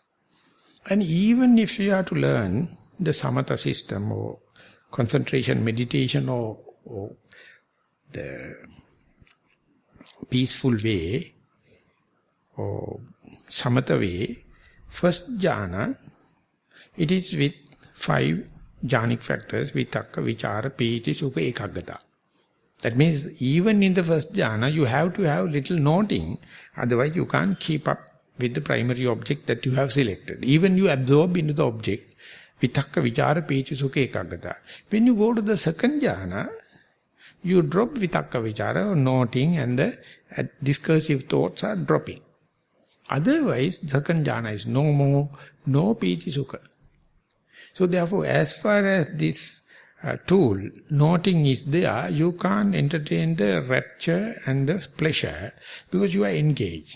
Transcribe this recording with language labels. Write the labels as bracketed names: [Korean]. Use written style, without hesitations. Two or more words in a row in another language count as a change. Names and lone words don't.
[English] And even if you are to learn the samatha system or concentration meditation or the peaceful way or samatha way, first jhana, it is with 5 jhanic factors, [Pali] vitakka, vichara, piti, sukha, ekaggata. [English] That means even in the first jhana, you have to have little noting, otherwise you can't keep up with the primary object that you have selected. Even you absorb into the object, [Pali] vitakka, vichara, piti, sukha, ekaggata. [English] When you go to the second jhana, you drop [Pali] vitakka, vichara, [English] or noting, and the discursive thoughts are dropping. Otherwise, second jhana is no more, no [Pali] piti, sukha. [English] So therefore, as far as this tool, noting is there, you can't entertain the rapture and the pleasure because you are engaged.